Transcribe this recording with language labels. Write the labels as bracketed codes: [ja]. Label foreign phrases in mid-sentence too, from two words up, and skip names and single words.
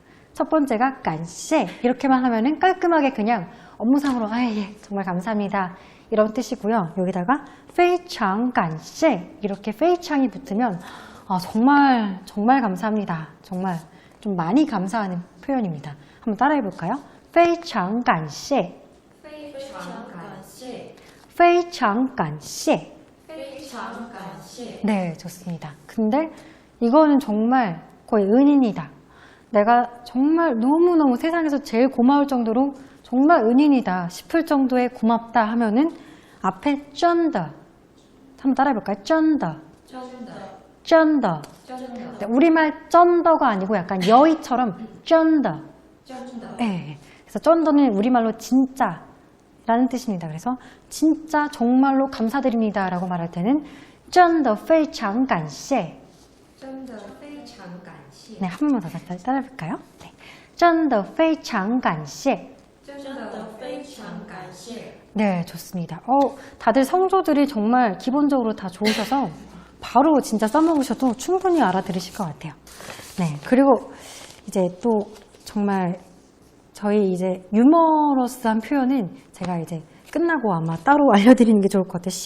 [ko] 첫 번째가 깐시에 이렇게만 하면은 깔끔하게 그냥 업무상으로 예, 정말 감사합니다 이런 뜻이고요. 여기다가 페이창 깐시에 이렇게 페이창이 붙으면 정말 정말 감사합니다. 정말 좀 많이 감사하는 표현입니다. 한번 따라해 볼까요? [zh] 非常感谢 非常感谢 [ko] 네, 좋습니다. 근데 이거는 정말 거의 은인이다. 내가 정말 너무너무 세상에서 제일 고마울 정도로 정말 은인이다 싶을 정도의 고맙다 하면은 앞에 쩐더 한번 따라해볼까요? [zh] 真的. 真的. [ko] 네, 우리말 真的가 아니고 약간 여의처럼 真的. 네, 그래서 真的 는 우리말로 진짜 라는 뜻입니다. 그래서 진짜 정말로 감사드립니다 라고 말할 때는 [zh] 真的非常感谢. [ko] 네, 한 번만 더 따라해볼까요? 네, [zh] 真的非常感谢. [ko] 네, 좋습니다. 다들 성조들이 정말 기본적으로 다 좋으셔서 바로 진짜 써먹으셔도 충분히 알아들으실 것 같아요. 네, 그리고 이제 또 정말 저희 이제 유머러스한 표현은 제가 이제 끝나고 아마 따로 알려드리는 게 좋을 것 같아요.